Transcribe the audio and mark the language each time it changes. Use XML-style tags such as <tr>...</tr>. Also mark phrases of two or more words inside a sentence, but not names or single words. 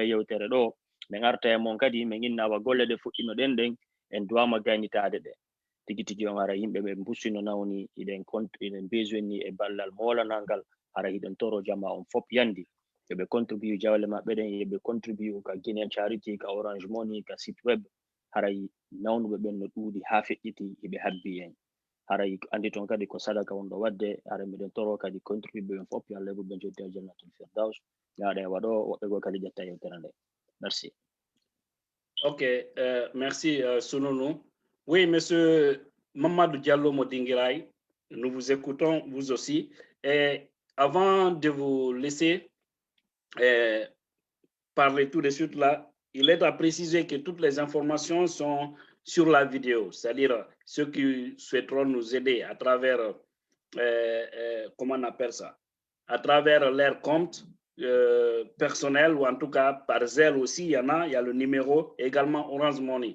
<ff>yewtere ɗo min arta e mon kadi min innawa golle ɗe fuɗɗino ɗen ɗen en duwama gaynitade ɗe tigui tigui on ara yimɓe ɓe bussino nawni iɗen besoin ni e ballal molanal ngal hara hiɗen toro jama on fop yandi yoɓe contribue jawle maɓɓe ɗen yoɓe contribue ka Guinean Charity ka Orange Money ka</ff> <fr>site web</fr> <ff>haray nawnuɓe ɓen no ɗuuɗi ha feƴƴiti yoɓe habbi en haray andi toon kadi ko sadaka won ɗo wadde haray miɗen toro kadi contribue ɓen fop yo Allah heɓu ɓe joddi aljannatul firdaus yaaɗa e waɗo woɓɓe goo kadi ƴetta yewtere nde merci.</ff> <fr>Ok, merci Sununu. Oui, monsieur Mamadou Diallo Modingirai, nous vous écoutons, vous aussi. Et avant de vous laisser parler tout de suite là, il est à préciser que toutes les informations sont sur la vidéo, c'est-à-dire ceux qui souhaiteront nous aider à travers, comment on appelle ça, à travers leur compte personnel ou en tout cas par Zelle aussi, il y en a, il y a le numéro, également Orange Money.</fr>